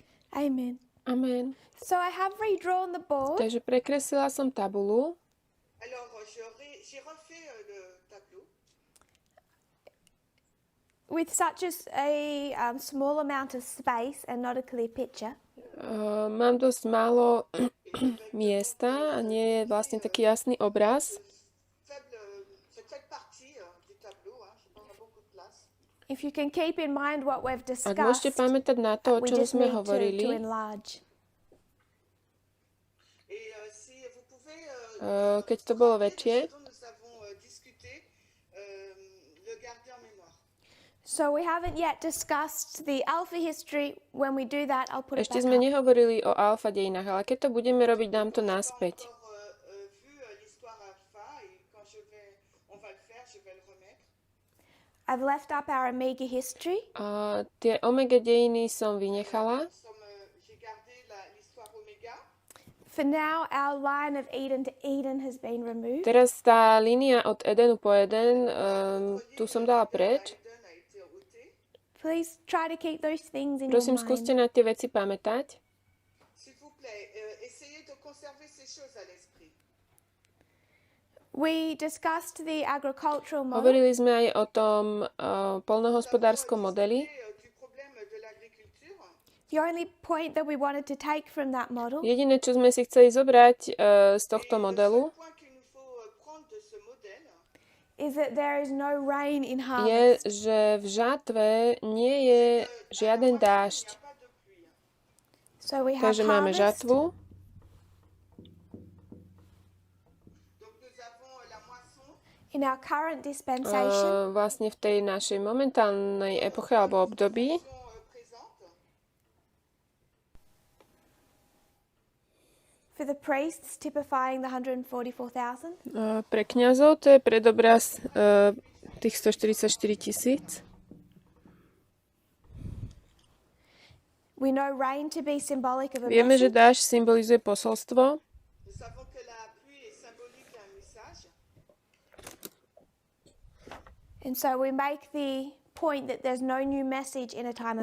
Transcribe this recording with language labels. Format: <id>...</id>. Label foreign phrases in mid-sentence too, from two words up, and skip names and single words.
<en>Amen. Amen. So I have redrawn the board.</en> <sk>Takže prekreslila som tabulu.</sk> <fr>J'ai refait le tableau.</fr> <en>With such a small amount of space and not a clear picture.</en> <sk>Mám dosť málo miesta a nie je vlastne taký jasný obraz.</sk> <en>If you can keep in mind what we've</en> <sk>Ak môžete</sk> <en>discussed,</en> <sk>pamätať na to, o</sk> <en>we</en> <sk>čom</sk> <en>just</en> <sk>sme</sk> <en>need to</en> <sk>hovorili,</sk> <en>enlarge.</en> <sk>keď to bolo väčšie.</sk> <en>So we haven't yet discussed the alpha history. When we do that, I'll put it</en> <sk>Ešte</sk> <en>back</en> <sk>sme</sk> <en>up.</en> <sk>nehovorili o alfa dejinách, ale keď to budeme robiť, dám to naspäť.</sk> <en>I've left up our omega history.</en> <sk>Tie omega dejiny som vynechala.</sk> <en>For now, our line of Eden to Eden has been removed.</en> <sk>Teraz tá línia od Edenu po Eden, tu som dala preč.</sk> <en>Please try to keep those things in</en> <sk>Prosím,</sk> <en>your</en> <sk>skúste</sk> <en>mind.</en> <sk>na tie veci pamätať.</sk> <en>We discussed the agricultural model.</en> <sk>Hovorili sme aj o tom poľnohospodárskom modeli.</sk> <en>The only point that we wanted to take from that model</en> <sk>Jediné, čo sme si chceli zobrať z tohto modelu,</sk> <en>is that there is no rain in</en> <sk>je,</sk> <en>harvest.</en> <sk>že v žatve nie je žiaden dážď.</sk> <en>So we have</en> <sk>Takže máme</sk> <en>harvest,</en> <sk>žatvu,</sk> <en>in our current dispensation.</en> <sk>vlastne v tej našej momentálnej epoche alebo období.</sk> <en>For the priests, typifying the 144,000.</en> <sk>Pre kňazov to je predobraz tých 144 000.</sk> <en>We know rain to be symbolic of a</en> <sk>Vieme, že</sk> <en>message.</en> <sk>dážď symbolizuje posolstvo.</sk> <en>And so we make the point that there's no new message in a time of</en>